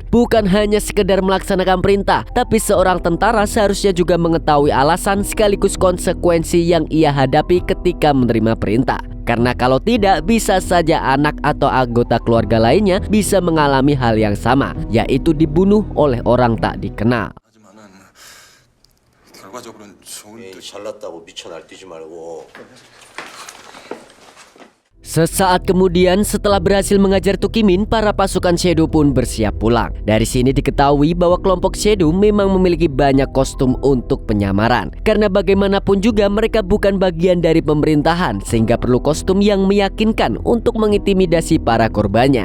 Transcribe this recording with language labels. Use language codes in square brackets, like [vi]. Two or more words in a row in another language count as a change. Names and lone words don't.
[id] Bukan hanya sekedar melaksanakan perintah, tapi seorang tentara seharusnya juga mengetahui alasan sekaligus konsekuensi yang ia hadapi ketika menerima perintah. Karena kalau tidak, bisa saja anak atau anggota keluarga lainnya bisa mengalami hal yang sama, yaitu dibunuh oleh orang tak dikenal. [ko] 결과적으로는 좋은 뜻. 잘났다고 미쳐 날뛰지 말고. [id] Sesaat kemudian setelah berhasil mengajar Tukimin, para pasukan Shadow pun bersiap pulang. Dari sini diketahui bahwa kelompok Shadow memang memiliki banyak kostum untuk penyamaran. Karena bagaimanapun juga mereka bukan bagian dari pemerintahan, sehingga perlu kostum yang meyakinkan untuk mengintimidasi para korbannya.